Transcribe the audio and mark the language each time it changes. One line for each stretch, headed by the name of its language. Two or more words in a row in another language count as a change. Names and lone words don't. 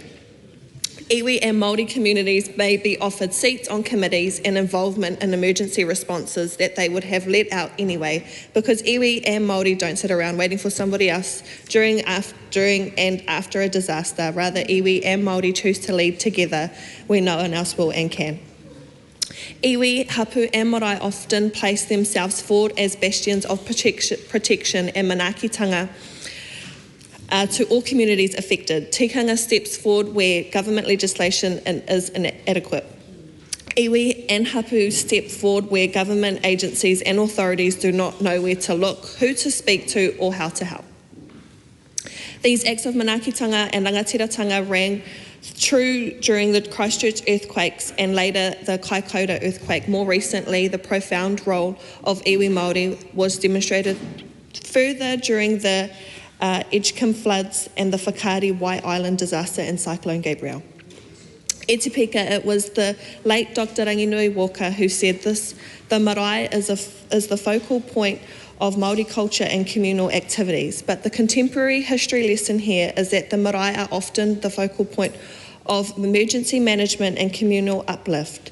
English: Iwi and Māori communities may be offered seats on committees and involvement in emergency responses that they would have let out anyway, because iwi and Māori don't sit around waiting for somebody else during and after a disaster. Rather, iwi and Māori choose to lead together when no one else will and can. Iwi, hapu and marae often place themselves forward as bastions of protection and manakitanga to all communities affected. Tikanga steps forward where government legislation is inadequate. Iwi and hapu step forward where government agencies and authorities do not know where to look, who to speak to, or how to help. These acts of manakitanga and rangatiratanga rang true during the Christchurch earthquakes and later the Kaikoura earthquake. More recently, the profound role of iwi Māori was demonstrated further during the Edgecombe floods and the Whakaari White Island disaster and Cyclone Gabriel.
Māori: E te pika,
English: it was the late Dr. Ranginui Walker who said this: the marae is the focal point of Māori culture and communal activities, but the contemporary history lesson here is that the marae are often the focal point of emergency management and communal uplift.